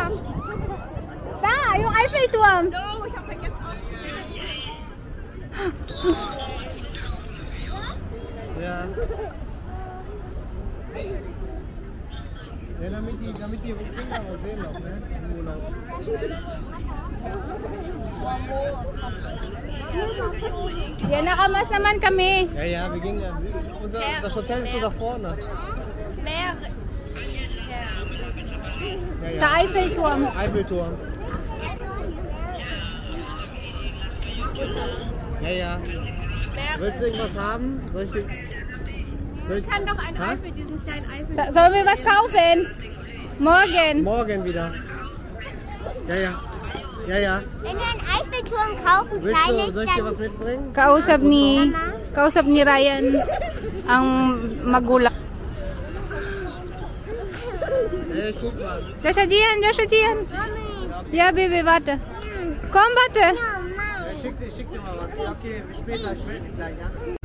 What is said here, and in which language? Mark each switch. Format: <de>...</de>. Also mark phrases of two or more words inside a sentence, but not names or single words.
<tl>Da, yung Eiffelturm.</tl> <de>No, ich hab vergessen Ja. Ja, damit die Kinder was sehen noch, ne? Im Urlaub.</de> <tl>Yan, nakamas naman kami.</tl> <de>Ja, ja, wir gehen ja. Das Hotel ist so da vorne. Ja, ja.</de> <tl>Sa Eiffelturm.</tl> <de>Eiffelturm. Ja, ja. Willst du irgendwas haben? Soll ich kann doch ein Ha? Eifel, diesen kleinen Eifel. Sollen wir was kaufen? Morgen. Morgen wieder. Ja, ja. Ja, ja. Wenn wir einen Eiffelturm kaufen, Soll ich dir was mitbringen?</de> <tl>Kausap ni Ryan ang magulang.</tl> <de>Ich guck mal. Joshua Gian. Ja, Baby, warte. Komm, warte. Ich schick dir mal was. Ja, okay, bis später. Ich melde mich gleich, ja?</de>